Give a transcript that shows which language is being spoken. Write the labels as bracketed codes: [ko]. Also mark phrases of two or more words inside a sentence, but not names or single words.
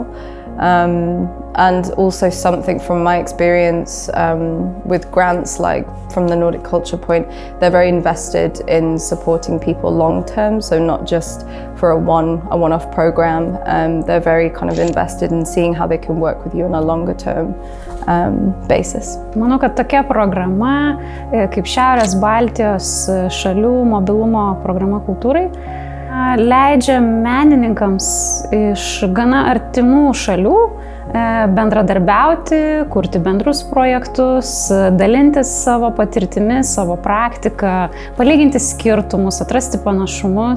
[en] And also something from my experience with grants, like from the Nordic Culture Point, they're very invested in supporting people long term, so not just for a one-off program. They're very kind of invested in seeing how they can work with you on a longer term basis. [lt] Manau, kad tokia programa, kaip Šiaurės Baltijos šalių mobilumo programa kultūrai, leidžia menininkams iš gana artimų šalių bendradarbiauti, kurti bendrus projektus, dalintis savo patirtimis, savo praktiką, palyginti skirtumus, atrasti panašumus.